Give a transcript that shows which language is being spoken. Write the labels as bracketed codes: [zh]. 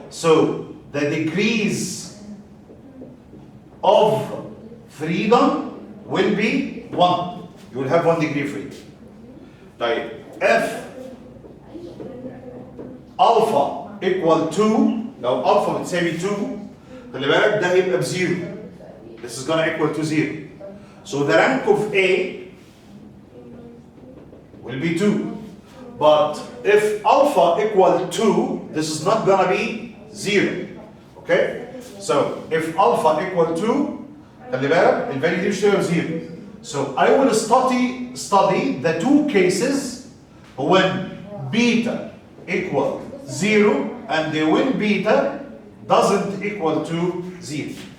[en] So the degrees of freedom will be 1. You will have 1 degree of freedom. [ar] طيب [en] F alpha equal to, [ar] لو alpha بتساوي 2 خلي بالك ده هيبقى بزيرو. [en] This is gonna equal to 0. So the rank of A will be 2. But if alpha equal 2, this is not gonna be 0. Okay? So if alpha equal 2 [ar] خلي بالك الفاليو دي مش هتبقى 0. [en] So I will study the two cases when beta equal 0 and when beta doesn't equal to 0.